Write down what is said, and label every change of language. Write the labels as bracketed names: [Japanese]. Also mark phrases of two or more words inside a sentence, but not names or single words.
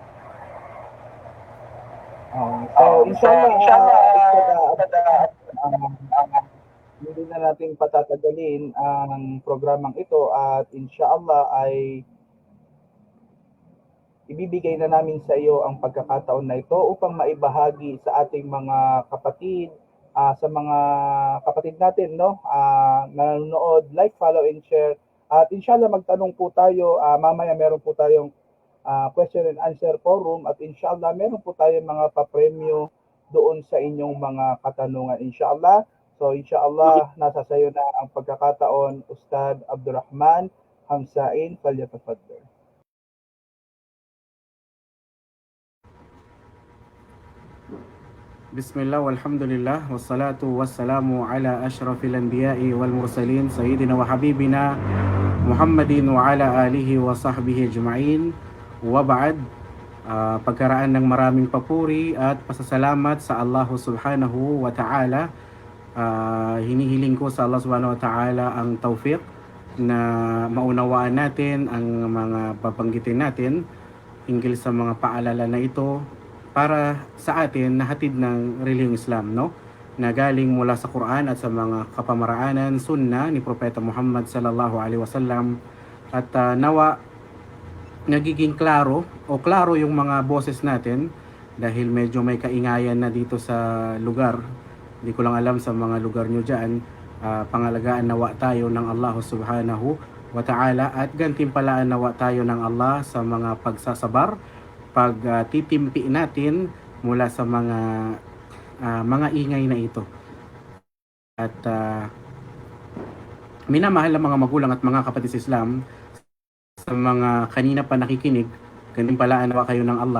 [Filipino] So, inshallah, hindi na natin patatagalin ang programang ito at inshallah ay ibibigay na namin sa iyo ang pagkakataon na ito upang maibahagi sa ating mga kapatid, sa mga kapatid natin, no? Nanonood, [English] like, follow, and share. [Filipino] At inshallah magtanong po tayo, mamaya meron po tayong [English] question and answer forum [Filipino] at inshallah meron po tayong mga papremyo doon sa inyong mga katanungan inshallah. So inshallah nasa sayo na ang pagkakataon, Ustad Abdurrahman Hamsain, falyatafaddal. [Arabic] بسم الله والحمد لله والصلاة والسلام على أشرف الأنبياء والمرسلين سيدنا وحبيبنا محمد وعلى آله وصحبه أجمعين وبعد. [Filipino] Pagkaraan ng maraming papuri at pasasalamat sa Allah [Arabic] سبحانه وتعالى, [Filipino] hinihiling ko sa Allah [Arabic] سبحانه وتعالى [Filipino] ang tawfiq na maunawaan natin ang mga babanggitin natin hinggil sa mga paalala na ito para sa atin na hatid ng relihiyong Islam, no? Na galing mula sa Quran at sa mga kapamaraanan, sunnah ni Propeta Muhammad [Arabic] صلى الله عليه وسلم [Filipino] at nawa nagiging klaro yung mga boses natin dahil medyo may kaingayan na dito sa lugar. Hindi ko lang alam sa mga lugar nyo dyan. Pangalagaan nawa tayo ng Allah [Arabic] سبحانه وتعالى [Filipino] at gantimpalaan nawa tayo ng Allah sa mga pagsasabar, pagtitimpi natin mula sa mga ingay na ito. At minamahal ang mga magulang at mga kapatid sa Islam, sa mga kanina pa nakikinig, gantimpalaan nawa kayo ng Allah.